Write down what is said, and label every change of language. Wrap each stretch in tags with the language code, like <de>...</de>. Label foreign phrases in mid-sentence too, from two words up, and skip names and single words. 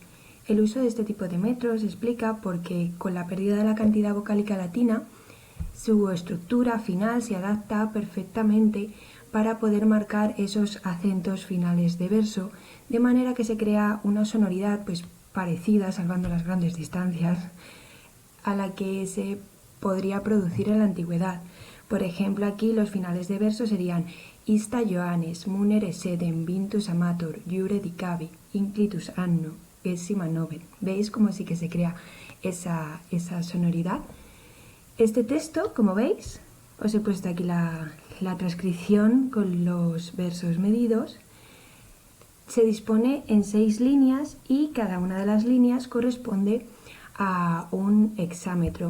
<es>El uso de este tipo de metros se explica porque con la pérdida de la cantidad vocálica latina, su estructura final se adapta perfectamente para poder marcar esos acentos finales de verso, de manera que se crea una sonoridad pues parecida, salvando las grandes distancias, a la que se podría producir en la antigüedad. Por ejemplo, aquí los finales de verso serían</es> <la>Ista Johannes, munere sedem, vintus amator, iure dicavi, inclitus anno, gesima noven.</la> <es>¿Veis cómo sí que se crea esa sonoridad? Este texto, como veis, os he puesto aquí la transcripción con los versos medidos. Se dispone en 6 líneas y cada una de las líneas corresponde a un hexámetro.</es>